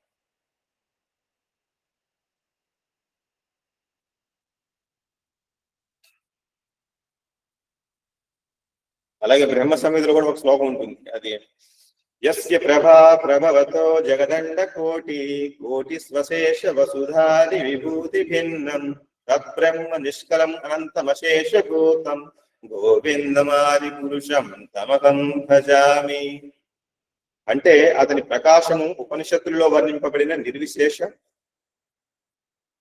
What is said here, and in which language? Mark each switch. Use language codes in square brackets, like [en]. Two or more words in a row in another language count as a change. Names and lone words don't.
[te] అలాగే బ్రహ్మ సంహితలో కూడా ఒక శ్లోకం ఉంటుంది. [sa] అది యస్య ప్రభా ప్రభవతో జగదండ కోటి స్వశేష వసుధాది విభూతి భిన్నం తబ్రహ్మ నిష్కలం అనంతమశేష భూతం గోవిందమాది పురుషం తమహం భజామి. [te] అంటే అతని ప్రకాశము ఉపనిషత్తుల్లో వర్ణింపబడిన నిర్విశేష